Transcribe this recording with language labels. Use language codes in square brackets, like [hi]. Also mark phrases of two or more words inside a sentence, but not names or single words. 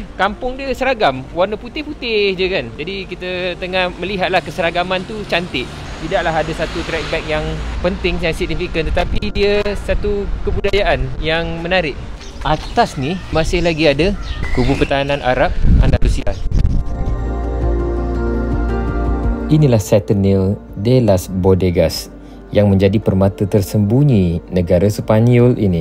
[ms] Kampung dia seragam, warna putih-putih je kan. Jadi kita tengah melihatlah keseragaman tu cantik. Tidaklah ada satu track back yang penting, yang signifikan, tetapi dia satu kebudayaan yang menarik. Atas ni masih lagi ada Kubu Pertahanan Arab Andalusia. Inilah Sentinel de las Bodegas yang menjadi permata tersembunyi negara Sepanyol ini.